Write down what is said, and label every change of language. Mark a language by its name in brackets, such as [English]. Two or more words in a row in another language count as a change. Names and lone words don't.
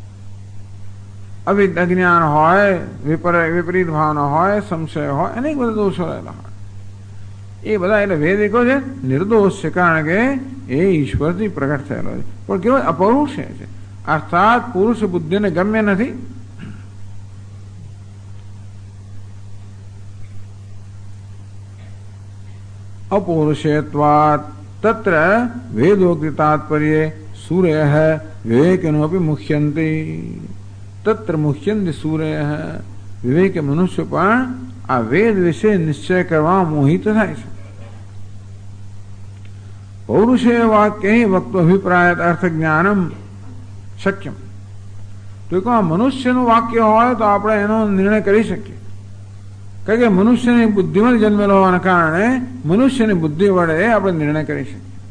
[Gujarati] અજ્ઞાન હોય, વિપરીત ભાવના હોય, સંશય હોય, અનેક બધા દોષો રહેલા હોય. એ બધા એટલે વેદ એકો છે નિર્દોષ છે, કારણ કે એ ઈશ્વરથી પ્રગટ થયેલો છે. પણ કેવો અપૌરુષે છે, અર્થાત પુરુષ બુદ્ધિને ગમ્ય નથી. [Sanskrit] अपौरुषेयत्वात् तत्र वेदोक्ति तात्पर्ये सूर्यः विवेकिनोऽपि मुह्यन्ति. तत्र मुह्यन्ति सूर्यः. विवेक मनुष्य [Gujarati] પણ આ વેદ વિશે નિશ્ચય કરવા મોહિત થાય છે. [Sanskrit] पौरुषेय वाक्य वक्तु अभिप्राय अर्थ ज्ञानम शक्यम. [Gujarati] ટૂંકમાં મનુષ્યનું વાક્ય હોય તો આપણે એનો નિર્ણય કરી શકીએ, કારણ કે મનુષ્યની બુદ્ધિમાં જન્મેલો હોવાના કારણે મનુષ્યની બુદ્ધિ વડે આપણે નિર્ણય કરી શકીએ.